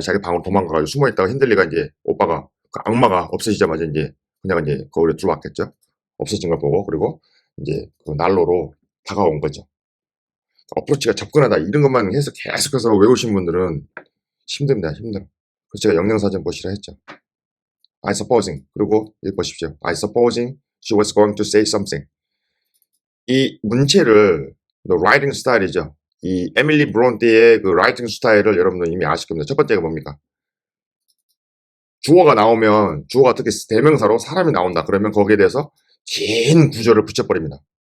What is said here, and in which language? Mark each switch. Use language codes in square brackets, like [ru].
[ko] 자기 방으로 도망가가지고 숨어 있다가 힌들리가 이제 오빠가 그 악마가 없어지자마자 이제 그녀가 이제 거울에 들어왔겠죠. 없어진 걸 보고 그리고 이제 그 난로로 다가온 거죠. 어프로치가 접근하다 이런 것만 해서 계속해서 외우신 분들은 힘듭니다. 힘들어. 그래서 제가 영양사전 보시라 했죠. [en] I supposing [ko] 그리고 여기 보십시오. [en] I supposing she was going to say something. [ko] 이 문체를 라이팅 스타일이죠. 이 에밀리 브론테의 그 라이팅 스타일을 여러분들 이미 아실 겁니다. 첫 번째가 뭡니까? 주어가 나오면 주어가 특히 대명사로 사람이 나온다. 그러면 거기에 대해서 긴 구절을 붙여버립니다.